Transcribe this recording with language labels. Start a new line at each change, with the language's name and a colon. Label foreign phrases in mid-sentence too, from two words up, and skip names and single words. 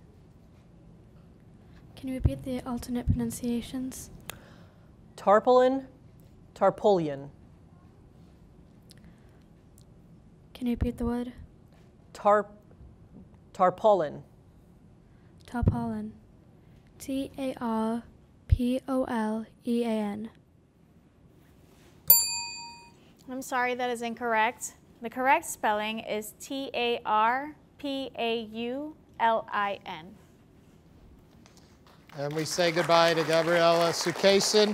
English: Can you repeat the alternate pronunciations? Tarpaulin, tarpaulin. Can you repeat the word? Tarpaulin. Tarpaulin. T-A-R-P-O-L-E-A-N. I'm sorry, that is incorrect. The correct spelling is T-A-R-P-A-U-L-I-N. And we say goodbye to Gabriella Sukesin.